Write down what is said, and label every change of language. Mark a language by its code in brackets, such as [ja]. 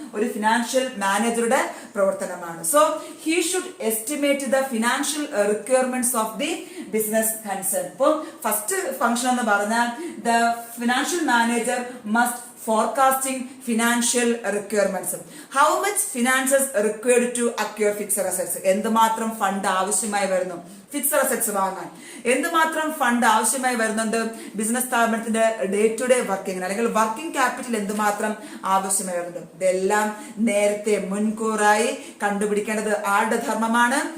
[ml] ഒരു ഫിനാൻഷ്യൽ മാനേജറുടെ പ്രവർത്തനമാണ്. [en] So he should estimate the financial requirements of the business concern. [ml] ഇപ്പോൾ ഫസ്റ്റ് ഫംഗ്ഷൻ എന്ന് പറഞ്ഞാൽ [en] The financial manager must forecasting financial requirements. How much finances required to acquire fixed assets? [ml] എന്തുമാത്രം fund ആവശ്യമായി വരുന്നു fixed assets വാങ്ങാൻ? എന്തുമാത്രം fund ആവശ്യമായി വരുന്നുണ്ട് ബിസിനസ് സ്ഥാപനത്തിന്റെ ഡേ ടു ഡേ വർക്കിംഗ് അല്ലെങ്കിൽ വർക്കിംഗ് ക്യാപിറ്റൽ എന്തുമാത്രം ആവശ്യമായി വരുന്നുണ്ട്? ഇതെല്ലാം നേരത്തെ മുൻകൂറായി കണ്ടുപിടിക്കേണ്ടത് ആരുടെ ധർമ്മമാണ്?